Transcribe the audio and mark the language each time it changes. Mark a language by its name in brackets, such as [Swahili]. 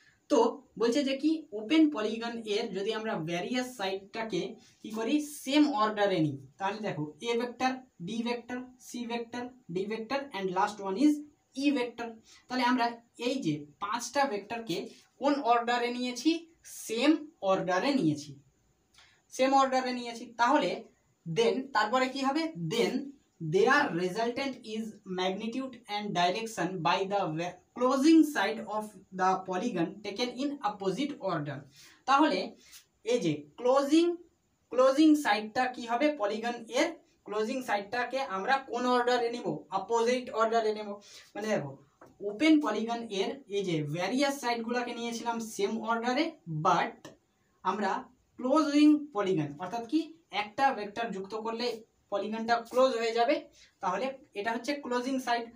[Bangla] তো বলছে যে কি ওপেন পলিগন এর যদি আমরা ভ্যারিয়াস সাইডটাকে কি করি সেম অর্ডারে নিই, তাহলে দেখো এ vector, B vector, C vector, D vector [English] And last one is E vector. [Bangla] তাহলে আমরা এই যে পাঁচটা ভেক্টরকে কোন অর্ডারে নিয়েছি, সেম অর্ডারে নিয়েছি, সেম অর্ডারে নিয়েছি। [English] তাহলে দেন [Bangla] তারপরে কি হবে, [English] Then their resultant is magnitude and direction by the closing side of the polygon taken in opposite order। [Bangla] তাহলে এই যে ক্লোজিং সাইডটা কি হবে, পলিগন এর ক্লোজিং সাইডটাকে আমরা কোন অর্ডারে নিব, অপোজিট অর্ডারে নেব। মানে দেখো ওপেন পলিগন এর এই যে ভ্যারিয়াস সাইডগুলোকে নিয়েছিলাম সেম অর্ডারে, বাট আমরা ক্লোজিং পলিগন অর্থাৎ কি একটা ভেক্টর যুক্ত করলে পলিগনটা ক্লোজ হয়ে যাবে, তাহলে এটা হচ্ছে ক্লোজিং সাইড।